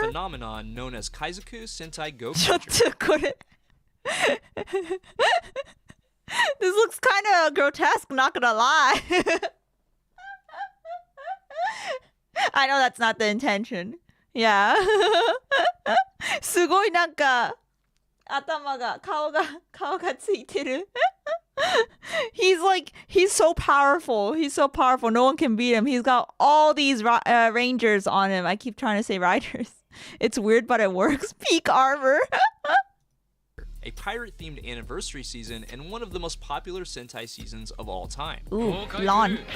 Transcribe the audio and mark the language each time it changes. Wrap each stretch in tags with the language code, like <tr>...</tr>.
<en>The phenomenon known as Kaizoku Sentai Gokaiger. This looks kind of grotesque, not gonna lie. I know that's not the intention. Yeah.</en> <ja>すごいなんか頭が顔がついてる。</ja> <en>he's so powerful. He's so powerful. No one can beat him. He's got all these rangers on him. I keep trying to say riders. It's weird, but it works. Peak armor. A pirate-themed anniversary season and one of the most popular Sentai seasons of all time. Ooh, Lon.</en>